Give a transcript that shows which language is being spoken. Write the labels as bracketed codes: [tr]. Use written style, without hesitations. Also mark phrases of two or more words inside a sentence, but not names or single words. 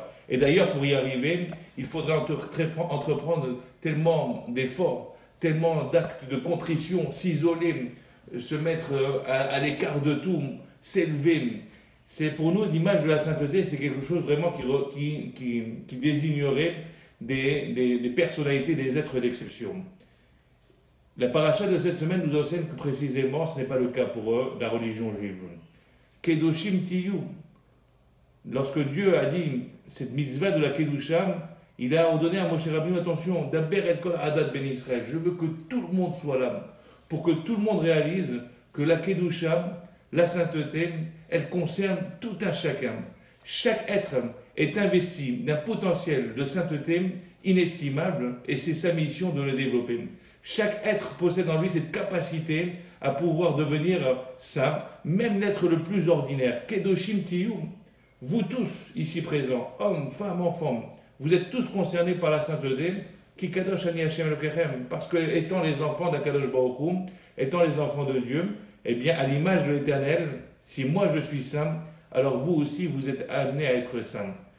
[fr] Et d'ailleurs, pour y arriver, il faudra entreprendre tellement d'efforts, tellement d'actes de contrition, s'isoler, se mettre à l'écart de tout, s'élever. C'est pour nous l'image de la sainteté, c'est quelque chose vraiment qui désignerait des personnalités, des êtres d'exception. La paracha de cette semaine nous enseigne que précisément ce n'est pas le cas pour la religion juive. [he] קדושים תהיו. [fr] Lorsque Dieu a dit cette mitzvah de la Kedusha, il a ordonné à Moshe Rabbeinu, attention, [he] דבר אל כל עדת בני ישראל, [fr] je veux que tout le monde soit là, pour que tout le monde réalise que la Kedusha, la sainteté, elle concerne tout un chacun. Chaque être est investi d'un potentiel de sainteté inestimable, et c'est sa mission de le développer. Chaque être possède en lui cette capacité à pouvoir devenir saint, même l'être le plus ordinaire. [he] קדושים תהיו. [fr] Vous tous, ici présents, hommes, femmes, enfants, vous êtes tous concernés par la sainteté, [he] כי קדוש אני ה' אלהיכם, [fr] parce que étant les enfants d'Akadosh Baruch Hu, étant les enfants de Dieu, eh bien, à l'image de l'Éternel, si moi je suis saint, alors vous aussi, vous êtes amenés à être saints.